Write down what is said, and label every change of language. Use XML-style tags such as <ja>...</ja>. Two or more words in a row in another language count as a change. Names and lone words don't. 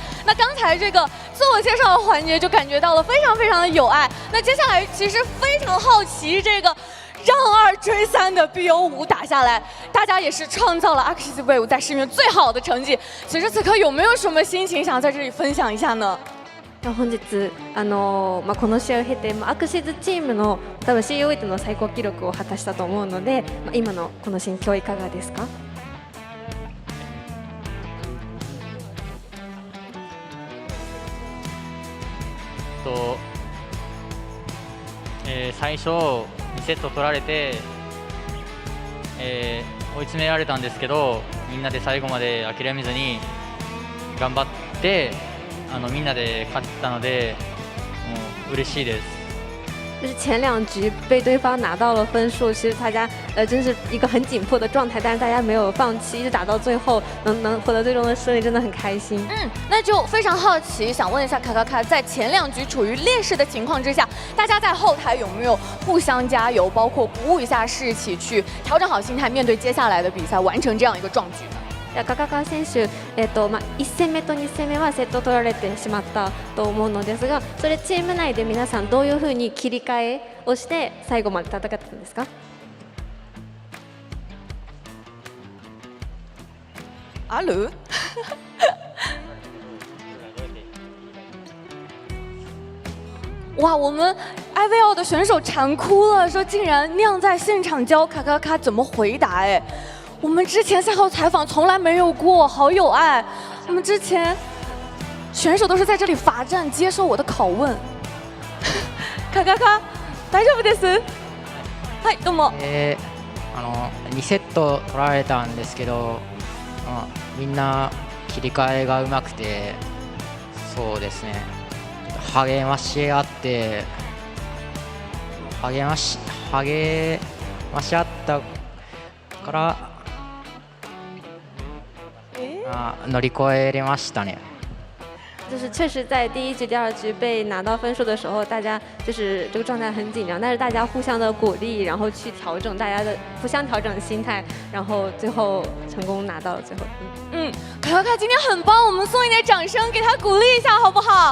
<zh>那刚才这个自我介绍的环节就感觉到了非常非常的有爱。那接下来其实非常好奇这个让2追3的 BO5 打下来，大家也是创造了 AXIZ Wave 在市面最好的成绩。此时此刻有没有什么心情想在这里分享一下呢？</zh> <ja>本日この試合を経てAXIZチームの多分 COAⅧの最高記録を果たしたと思うので、今のこの心境いかがですか？最初2セット取られて、追い詰められたんですけど、みんなで最後まで諦めずに頑張ってみんなで勝ったので、もう嬉しいです。</ja> <zh>就是前2局被对方拿到了分数，其实大家真是一个很紧迫的状态，但是大家没有放弃，一直打到最后，能获得最终的胜利，真的很开心。那就非常好奇，想问一下卡卡卡，在前2局处于劣势的情况之下，大家在后台有没有互相加油，包括鼓舞一下士气，去调整好心态，面对接下来的比赛，完成这样一个壮举呢？</zh> <ja>卡卡カ選手、1戦目と2戦目はセット取られてしまったと思うのですが、それチーム内で皆さんどういうふうに切り替えをして最後まで戦ってたんですか？ある？</ja> <zh>哇，我们 IVL 的选手馋哭了，说竟然酿在现场教卡卡卡怎么回答，哎。我们之前赛后采访从来没有过，好有爱。我们之前选手都是在这里罚站，接受我的拷问。</zh> <ja>卡卡卡，大丈夫です。はい、どうも。 2セット取られたんですけど、みんな切り替えがうまくて、そうですね。励まし合って励まし合ったから。乗り越えれましたね。</ja> <zh>就是确实在第1局、第2局被拿到分数的时候，大家就是这个状态很紧张，但是大家互相的鼓励，然后去调整大家的互相调整心态，然后最后成功拿到了最后。卡卡卡今天很棒，我们送一点掌声给他鼓励一下好不好？</zh>